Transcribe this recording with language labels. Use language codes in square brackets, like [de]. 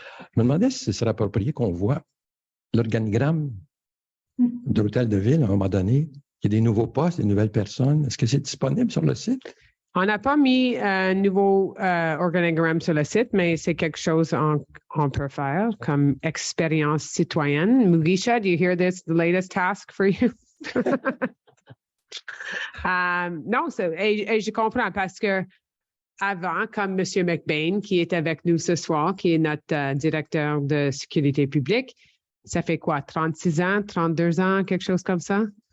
[fr] Je me demandais si ce serait approprié qu'on voit l'organigramme de l'hôtel de ville à un moment donné. Il y a des nouveaux postes, des nouvelles personnes. Est-ce que c'est disponible sur le site? On n'a pas mis un nouveau organigramme sur le site, mais c'est quelque chose qu'on peut faire comme expérience citoyenne. [en] Mugisha, do you hear this, the latest task for you? [fr] Non, et je comprends parce que avant, comme M. McBain, qui est avec nous ce soir, qui est notre directeur de sécurité publique, ça fait quoi, 36 ans, 32 ans, quelque chose comme ça?